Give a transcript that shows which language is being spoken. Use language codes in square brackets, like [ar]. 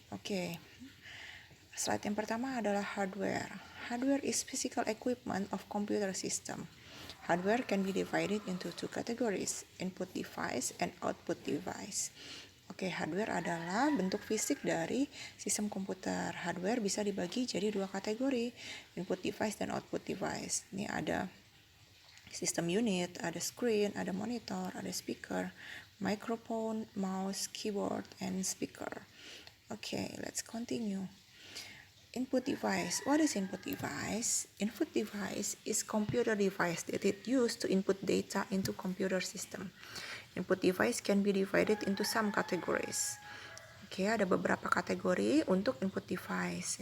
[id] Oke, slide yang pertama adalah hardware. [en] Hardware is physical equipment of computer system. Hardware can be divided into two categories, input device and output device. [id] Oke, hardware adalah bentuk fisik dari sistem komputer. Hardware bisa dibagi jadi dua kategori, input device dan output device. Ini ada sistem unit, ada screen, ada monitor, ada speaker, microphone, mouse, keyboard, and speaker. [en] Okay, let's continue. Input device. What is input device? Input device is computer device that it used to input data into computer system. Input device can be divided into some categories. [id] Oke, ada beberapa kategori untuk input device.